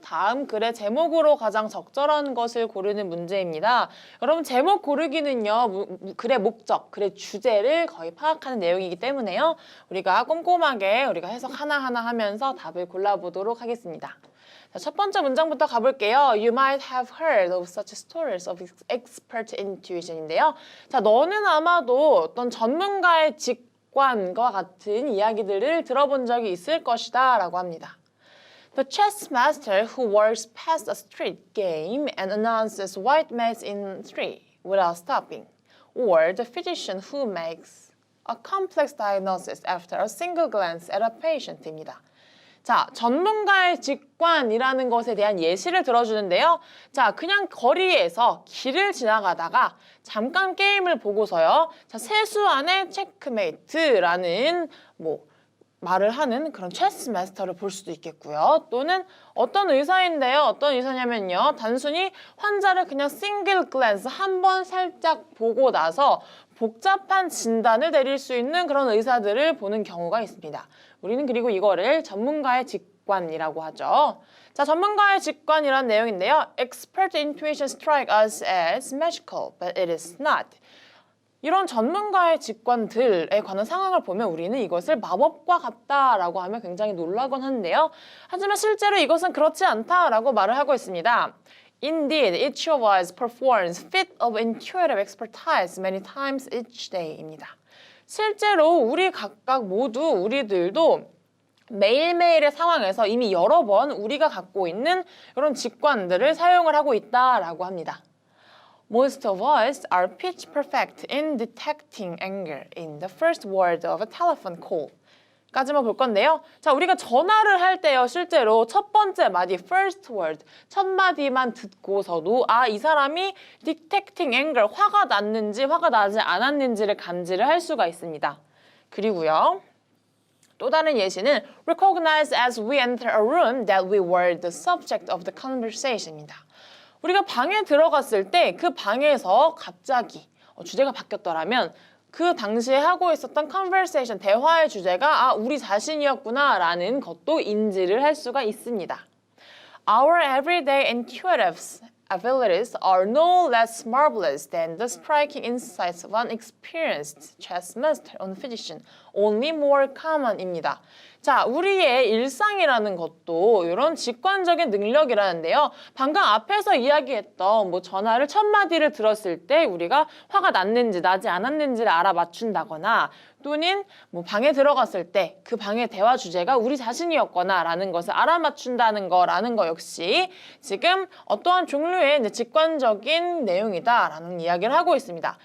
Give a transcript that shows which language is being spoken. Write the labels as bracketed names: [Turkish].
[Korean] 다음 글의 제목으로 가장 적절한 것을 고르는 문제입니다. 여러분 제목 고르기는요. 글의 목적, 글의 주제를 거의 파악하는 내용이기 때문에요. 우리가 꼼꼼하게 우리가 해석 하나하나 하면서 답을 골라보도록 하겠습니다. 자, 첫 번째 문장부터 가볼게요. [English] You might have heard of such stories of expert intuition인데요. [Korean] 자, 너는 아마도 어떤 전문가의 직관과 같은 이야기들을 들어본 적이 있을 것이다 라고 합니다. [English] The chess master who walks past a street game and announces white maize in three without stopping. Or the physician who makes a complex diagnosis after a single glance at a patient입니다. [Korean] 자, 전문가의 직관이라는 것에 대한 예시를 들어주는데요. 자, 그냥 거리에서 길을 지나가다가 잠깐 게임을 보고서요. 자, 세수안의 체크메이트라는 말을 하는 그런 체스 마스터를 볼 수도 있겠고요. 또는 어떤 의사인데요. 어떤 의사냐면요. 단순히 환자를 그냥 싱글 글랜스 한 번 살짝 보고 나서 복잡한 진단을 내릴 수 있는 그런 의사들을 보는 경우가 있습니다. 우리는 그리고 이거를 전문가의 직관이라고 하죠. 자, 전문가의 직관이란 내용인데요. [English] Expert intuition strike us as magical, but it is not. [Korean] 이런 전문가의 직관들에 관한 상황을 보면 우리는 이것을 마법과 같다라고 하면 굉장히 놀라곤 하는데요. 하지만 실제로 이것은 그렇지 않다라고 말을 하고 있습니다. [English] Indeed, each of us performs feat of intuitive expertise many times each day입니다. [Korean] 실제로 우리 각각 모두 우리들도 매일매일의 상황에서 이미 여러 번 우리가 갖고 있는 이런 직관들을 사용을 하고 있다라고 합니다. [English] Most of us are pitch perfect in detecting anger in the first word of a telephone call. [Korean] 까지만 볼 건데요. 자, 우리가 전화를 할 때요. 실제로 첫 번째 마디, first word, 첫 마디만 듣고서도 이 사람이 [English] detecting anger, [Korean] 화가 났는지 화가 나지 않았는지를 감지를 할 수가 있습니다. 그리고요. 또 다른 예시는 [English] recognize as we enter a room that we were the subject of the conversation입니다. [Korean] 우리가 방에 들어갔을 때 그 방에서 갑자기 주제가 바뀌었더라면 그 당시에 하고 있었던 conversation, 대화의 주제가 우리 자신이었구나 라는 것도 인지를 할 수가 있습니다. [English] Our everyday intuitive abilities are no less marvelous than the striking insights of an experienced chess master or physician, only more common입니다. [Korean] 자, 우리의 일상이라는 것도 이런 직관적인 능력이라는데요. 방금 앞에서 이야기했던 전화를 첫 마디를 들었을 때 우리가 화가 났는지 나지 않았는지를 알아맞춘다거나 또는 방에 들어갔을 때 그 방의 대화 주제가 우리 자신이었거나 라는 것을 알아맞춘다는 거라는 거 역시 지금 어떠한 종류의 이제 직관적인 내용이다라는 이야기를 하고 있습니다.